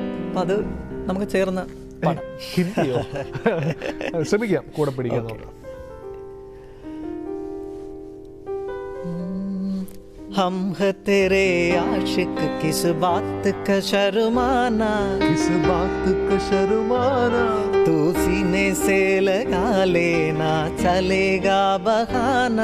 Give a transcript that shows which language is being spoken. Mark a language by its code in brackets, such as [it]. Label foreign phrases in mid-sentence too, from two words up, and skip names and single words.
[ml] അപ്പം അത് നമുക്ക് ചേർന്ന് പാടാം. ഹിന്ദിയോ? ശ്രമിക്കാം കൂടെ പിടിക്കാൻ നോക്കാം. [hi] हम है तेरे आशिक किस बात का शर्माना, किस बात का शर्माना, तू सीने से लगा लेना चलेगा बहाना,